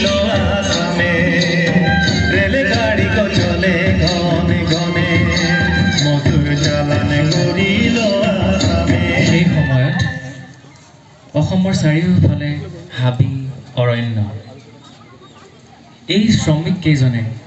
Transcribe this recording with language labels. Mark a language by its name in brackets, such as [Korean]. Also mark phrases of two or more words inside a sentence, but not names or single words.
[Sadri] আসামে রেলগাড়ি কো চলে ঘনে ঘনে মধুর চালান করিল আসামে। [Assamese] সেই সময়ত অসমৰ চাৰিওফালে হাবি অৰণ্য এই শ্ৰমিক কেইজনে